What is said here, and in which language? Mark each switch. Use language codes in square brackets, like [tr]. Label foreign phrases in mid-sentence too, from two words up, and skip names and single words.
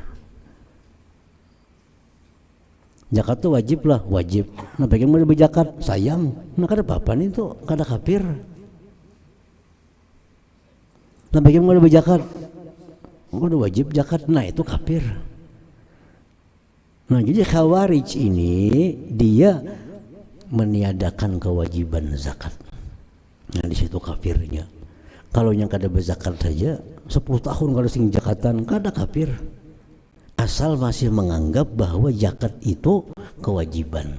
[id] Zakat itu wajib lah, wajib. Nah bagaimana berzakat? Sayang. [bjn] Nah kada apa-apa nih itu kada kafir. Nah bagaimana berzakat? Kada wajib zakat, nah itu kafir. [id] Nah jadi Khawarij ini dia meniadakan kewajiban zakat. Nah di situ kafirnya. [bjn] Kalau yang kada berzakat saja 10 tahun kalau sing zakatan kada kafir. [id] Asal masih menganggap bahwa zakat itu kewajiban.